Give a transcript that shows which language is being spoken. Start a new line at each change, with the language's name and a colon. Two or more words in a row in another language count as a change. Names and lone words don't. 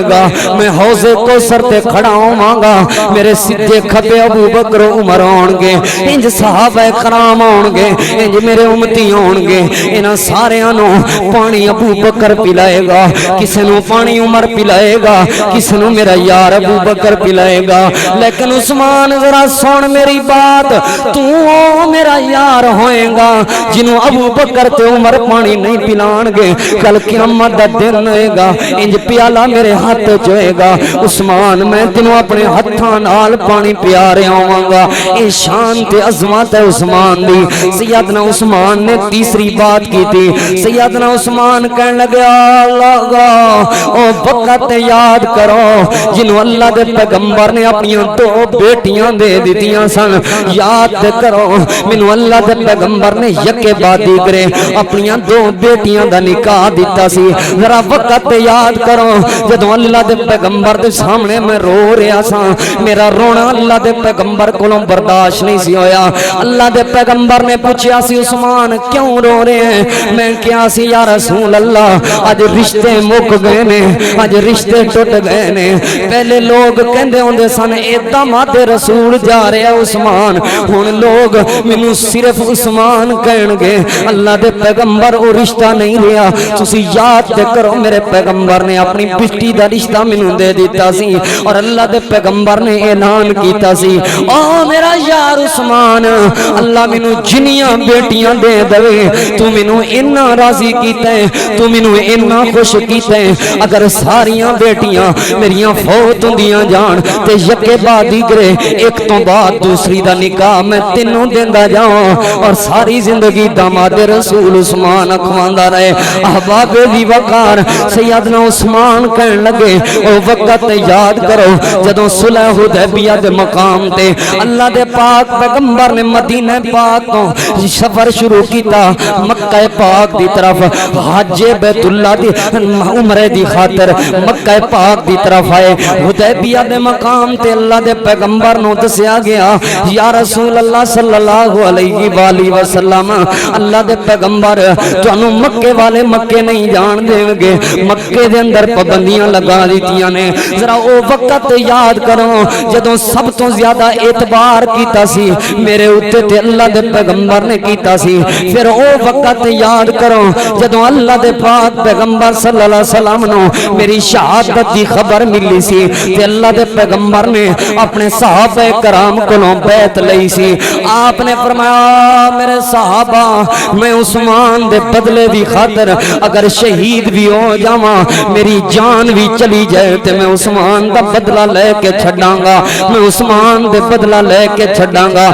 Punjabi: گا میں حوض کوثر تے کھڑا ہواں گا میرے سیدھے کھبے ابو بکر عمر ہون گے انج صحابہ کرام ہون گے انج میرے امتی ہون گے انہاں ساریاں نو پانی ابو بکر پلائے گا کسے نو پانی عمر پلائے گا کسے نو میرا یار ابو بکر پلائے گا لیکن عثمان ذرا سن میری بات تو میرا یار ہوئے گا جنوں ابو بکر تے عمر پانی نہیں پلان گے کل قیامت دا دن ہوئے گا انج پیالہ میرے ہاتھ چ ہوئے گا عثمان میں تینوں اپنے ہتھاں نال پانی پیا رہا ہوں گا اے شان تے عظمت ہے عثمان دی سیدنا عثمان نے تیسری بات کی تھی سیدنا عثمان کہنے لگے اللہ او وقت یاد کرو جنوں اللہ دے پیغمبر نے اپنی دو بیٹیاں دے دتیاں سن یاد کرو مینوں اللہ دے پیغمبر نے یکے بعد دیگرے اپنی دو بیٹیاں دا نکاح دیتا سی ذرا وقت یاد کرو جدوں اللہ دے پیغمبر دے سامنے میں رو رہا سا میرا رونا اللہ دے پیغمبر کولوں برداشت نہیں سی ہویا اللہ دے پیغمبر نے پوچھیا سی عثمان کیوں رو رہے ہیں میں کیا سی
Arabic: یا رسول اللہ
Punjabi: اج رشتے مک گئے نے اج رشتے ٹوٹ گئے نے پہلے لوگ کہندے ہوندے سن اے داماد رسول جا رہا عثمان ہن لوگ مینوں صرف عثمان کہن گے اللہ دے پیغمبر او رشتہ نہیں رہا تسی یاد تے کرو میرے پیغمبر نے اپنی بیٹی دا رشتہ مینوں دے دیتا سی اور اللہ دے پیغمبر نے اعلان کیتا سی او میرا یار عثمان اللہ مینوں جنیاں بیٹیاں دے دے تو مینوں اتنا راضی کیتا ہے, تو مینوں اتنا خوش کیتا ہے. اگر ساریاں بیٹیاں میریاں فوت ہوندیاں جان تے یکے بعد دیگرے ایک تو بعد دوسری دا نکاح میں تینوں دیندا جاواں اور ساری زندگی داماد رسول عثمان اکھواندا رہے. احباب دی وقار سیدنا عثمان کہن لگے او وقت یاد کرو جدوں صلح حدیبیہ دے مقام تے اللہ دے پاک پیغمبر نے مدینہ پاک تو سفر شروع کیتا مکہ پاک دی طرف حج بیت اللہ دی عمرے دی خاطر مکہ پاک دی طرف آئے. حدیبیہ دے مقام تے اللہ دے پیغمبر نو دسیا گیا
Arabic: یا رسول اللہ صلی اللہ علیہ وآلہ وسلم
Punjabi: اللہ دے پیغمبر تانوں مکے والے مکے نہیں جان دیں گے, مکے دے اندر پابندیاں لگا دیتیاں نے. ذرا او وقت یاد کرو جدوں سب تو زیادہ اعتبار کیتا سی میرے اوتے تے اللہ دے پیغمبر نے کیتا سی. پھر او وقت یاد کرو جدوں اللہ دے پاک پیغمبر
Arabic: صلی اللہ علیہ وسلم
Punjabi: نو میری شہادت دی خبر ملی سی تے اللہ دے پیغمبر نے اپنے صحابہ کرام کولوں بیعت لئی سی. آپ نے فرمایا میرے صحابہ میں عثمان دے بدلے دی خاطر اگر شہید بھی ہو جاواں میری جان بھی چلی جائے تے میں عثمان دا بدلہ لے کے چھڈاں گا, میں عثمان دے بدلہ لے کے چھڈاں گا.